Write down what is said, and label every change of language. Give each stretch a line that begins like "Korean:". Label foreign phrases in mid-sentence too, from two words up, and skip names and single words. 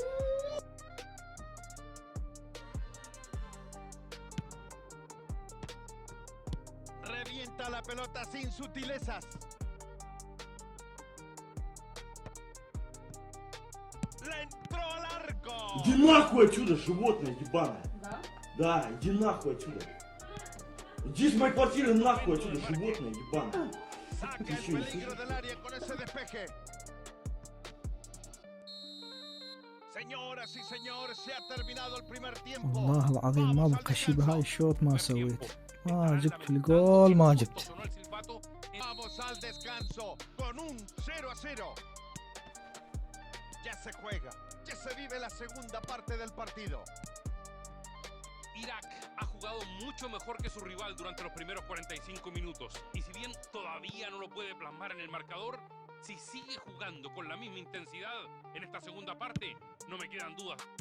Spanish: Revienta la pelota sin sutilezas. Le entró al arco.
Russian: Иди нахуй отсюда, животное ебаное. Да, иди нахуй отсюда. Иди с моей квартиры нахуй отсюда, животное ебаное.
Spanish: Saca el peligro del área con ese despeje. Señoras y señores, se ha terminado el primer tiempo.
Arabic: والله العظيم ما بقى شي بهاي الشوط ما سويت. ما جبت الجول ما جبت.
Spanish: Vamos al descanso con un 0-0. Ya se juega, ya se vive la segunda parte del partido. Irak ha jugado mucho mejor que su rival durante los primeros 45 minutos y si bien todavía no lo puede plasmar en el marcador, si sigue jugando con la misma intensidad en esta segunda parte, no me quedan dudas.